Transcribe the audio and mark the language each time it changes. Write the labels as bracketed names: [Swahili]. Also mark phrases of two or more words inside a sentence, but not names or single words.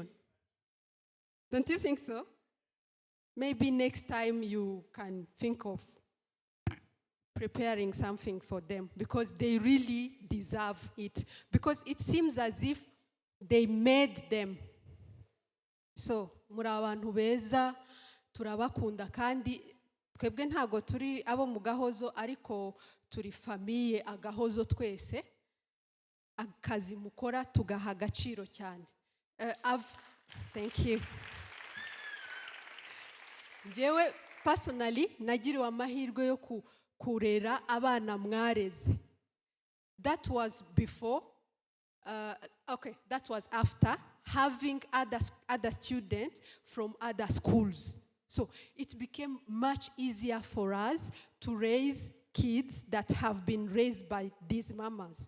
[English] Don't you think so? Maybe next time you can think of preparing something for them because they really deserve it. Because it seems as if they made them. So, [Kinyarwanda] muri abantu beza, turabakunda kandi twebwe ntago turi abo mu Gahozo ariko turi famiye Agahozo twese. Akazi mukora tugaha agaciro cyane. [English] Thank you. [Kinyarwanda] Njyewe personally nagiriwe amahirwe yo kurera abana mwareze. [English] That was before, that was after having other students from other schools. So it became much easier for us to raise kids that have been raised by these mamas.